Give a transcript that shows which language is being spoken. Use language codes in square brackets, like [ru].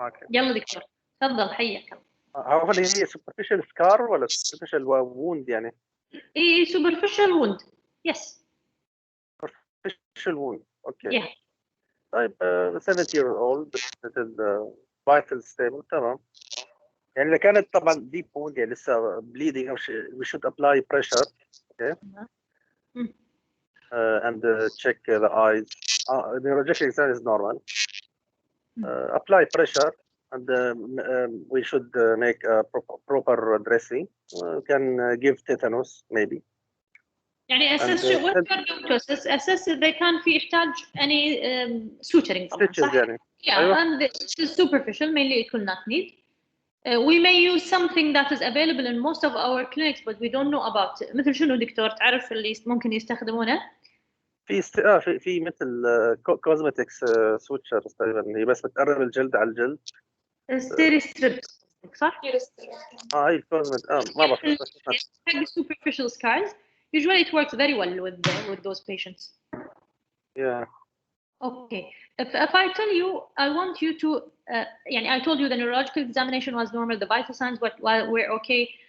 [ar] يلا دكتور تفضل حياك الله. هو اللي هي superficial scar ولا superficial wound يعني؟ إيه superficial wound. [en] Yes. superficial wound. Okay. Yeah. طيب 70-year-old this is vital stable تمام. [ar] يعني إذا كانت طبعا [en] deep wound [ar] يعني لسه [en] bleeding we should apply pressure. Okay. And check the eyes. The rejection exam is normal. Apply pressure and we should make a proper dressing. We can give tetanus maybe. يعني assess what you are going to assess. [ar] Assess إذا كان في يحتاج [en] any suturing [ar] طبعا [en] stitches [ar] صح؟ يعني. [en] Yeah, [ar] أيوة. [en] and it is superficial mainly it will not need. We may use something that is available in most of our clinics but we don't know about it. [ar] مثل شنو دكتور تعرف اللي ممكن يستخدمونه؟ في مثل cosmetics sutures تقريبا هي بس بتقرب الجلد على الجلد. ستيري ستريبس. صح؟ هي الكوزمت ما بعرف بس [en] حق superficial scars usually it works very well with those patients. yeah. Okay. If I tell you, I want you to, يعني I told you the neurological examination was normal, the vital signs were okay.